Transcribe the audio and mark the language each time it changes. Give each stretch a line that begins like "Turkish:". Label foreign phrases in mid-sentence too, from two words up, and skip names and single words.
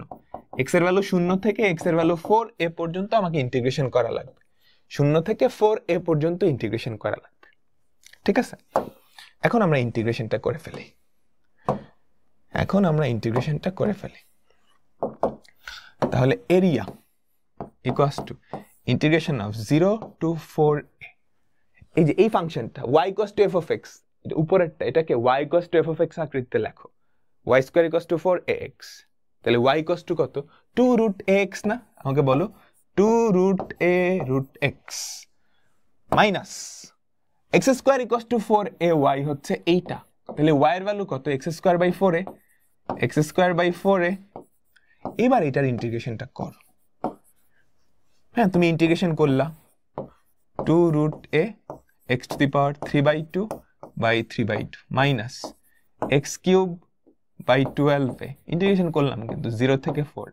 Bangla: x এর ভ্যালু 0 থেকে x এর ভ্যালু 4a পর্যন্ত আমাকে ইন্টিগ্রেশন করা লাগবে। 0 থেকে 4a পর্যন্ত ইন্টিগ্রেশন করা লাগবে, ঠিক আছে? এখন আমরা ইন্টিগ্রেশনটা করে ফেলি। তাহলে এরিয়া =
English: integration of 0 to
Bangla: 4a। এই যে এই ফাংশনটা y = f(x), এটা উপরেরটা, এটাকে y = f(x) আকৃতিতে লেখো। y² = 4ax, তাহলে y = কত? 2√ax না? আমাকে বলো 2√a√x মাইনাস x² = 4ay হচ্ছে এইটা। তাহলে y এর ভ্যালু কত? x²/4a, x²/4a। এবার এটার ইন্টিগ্রেশনটা কর। হ্যাঁ, তুমি ইন্টিগ্রেশন করলা 2√a x⁵3/2 মাইনাস x³/12a। ইন্টিগ্রেশন করলাম কিন্তু 0 থেকে 4।